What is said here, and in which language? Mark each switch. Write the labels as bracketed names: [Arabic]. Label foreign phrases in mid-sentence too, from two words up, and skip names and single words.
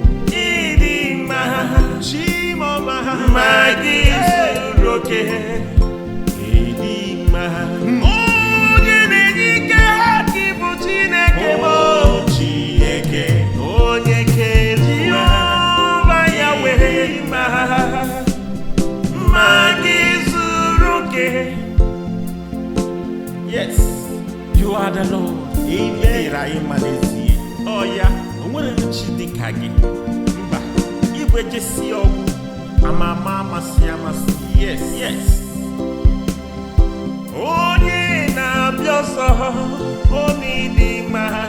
[Igbo] Ị dị mma. Chimoma. Mma gị zuru oke. Ị dị mma. Onye na-enye ike, gị bụ Chineke m. Oh, Chineke, Onye kere ụwa. Jehova Yahweh. Mma gị zuru oke. [English] Yes. You are the Lord. [Igbo] Ị dịrị anyị mma n'ezie. Ọ ya. O nwere chi dị ka gị. Mba. Igwe jesi ọgwụ. Ama ama amasị amasị. Yes. Yes. Onye na-abịa ọsọ, ọ na-ịdị mma.